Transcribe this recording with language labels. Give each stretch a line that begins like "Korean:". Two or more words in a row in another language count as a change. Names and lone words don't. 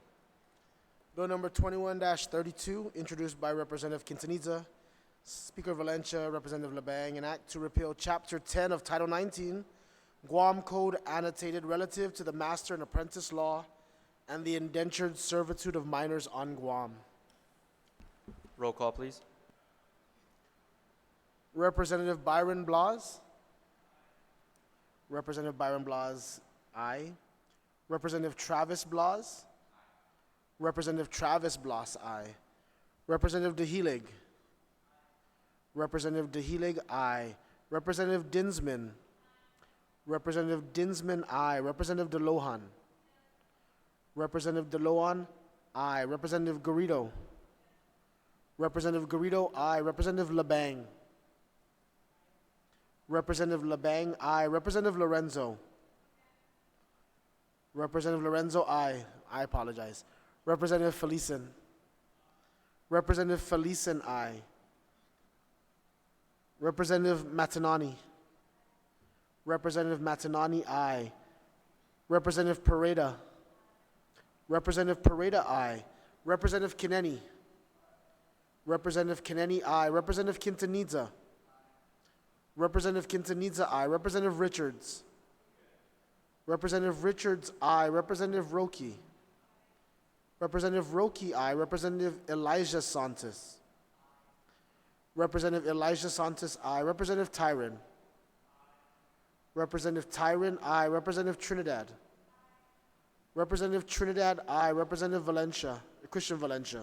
English: Bill number 21-32, introduced by Representative Quintanilla, Speaker Valencia, Representative LeBang, an act to repeal Chapter 10 of Title 19, Guam Code annotated relative to the master and apprentice law and the indentured servitude of minors on Guam. Roll call, please. Representative Byron Blas. Representative Byron Blas, aye. Representative Travis Blas. Representative Travis Blas, aye. Representative DeHelig. Representative DeHelig, aye. Representative Dinsman. Representative Dinsman, aye. Representative DeLohan. Representative DeLohan, aye. Representative Garrido. Representative Garrido, aye. Representative LeBang. Representative LeBang, aye. Representative Lorenzo. Representative Lorenzo, aye. I apologize. Representative Felicen. Representative Felicen, aye. Representative Matanani. Representative Matanani, aye. Representative Pareda. Representative Pareda, aye. Representative Kineni. Representative Kineni, aye. Representative Quintanilla. Representative Quintanilla, aye. Representative Richards. Representative Richards, aye. Representative Roque. Representative Roque, aye. Representative Elijah Santos. Representative Elijah Santos, aye. Representative Tyron. Representative Tyron, aye. Representative Trinidad. Representative Trinidad, aye. Representative Valencia, Christian Valencia.